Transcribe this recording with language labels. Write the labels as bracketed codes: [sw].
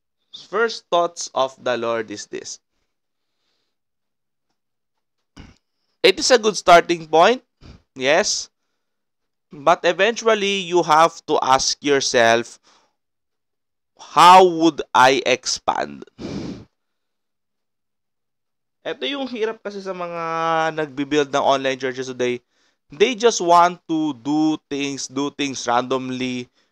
[en] First thoughts of the Lord is this. It is a good starting point, yes. But eventually, you have to ask yourself, how would I expand? [tl] Ito yung hirap kasi sa mga nagbi-build ng [en] online churches today. They just want to do things randomly.